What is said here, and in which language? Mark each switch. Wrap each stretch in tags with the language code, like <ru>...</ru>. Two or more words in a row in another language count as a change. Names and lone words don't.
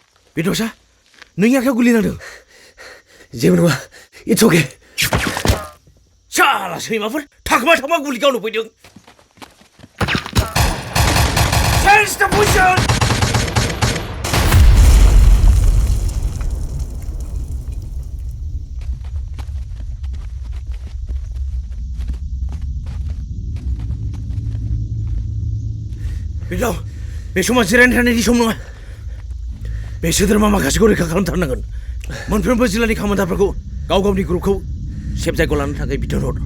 <brx>बेदसा नोंनि आखायाव गुलि नांदों जेबो नङा</brx> <en>it's okay</en> <brx>साला सैमाफोर थाखोमा गुलि गावनो फैदों</brx> <en>Change the position!</en> <brx>बेलाव बे समाव जिरायनो थानायनि सम नङा बे सोद्रोमा माखासेखौ रैखा खालामथारनांगोन मोनफ्रोमबो जिल्लानि खामानिदारफोरखौ गाव गावनि ग्रुपखौ सेफ जायगायाव लानो थाखाय बिथोन हर</brx>